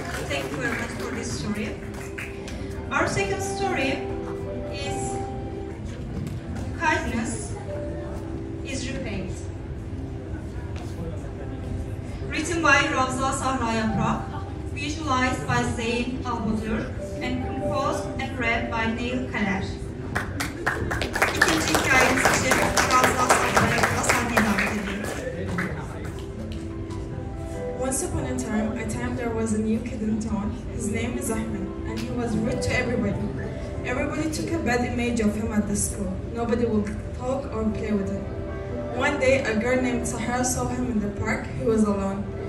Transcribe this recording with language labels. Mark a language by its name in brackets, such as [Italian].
[English] Thank you very much for this story. Our second story is Kindness is Repaid. Written by Ravza Sahra Yaprak, visualized by Zeyn Albodur, and composed and read by Neil Kaler. [Turkish] İkinci hikayemiz için Ravza Sahra Yaprak'a sahneye davet ediyoruz. [English] Once upon a time there was a new kid in town. His name is Ahmed, and he was rude to everybody. Everybody took a bad image of him at the school. Nobody would talk or play with him. One day, a girl named Sahara saw him in the park. He was alone.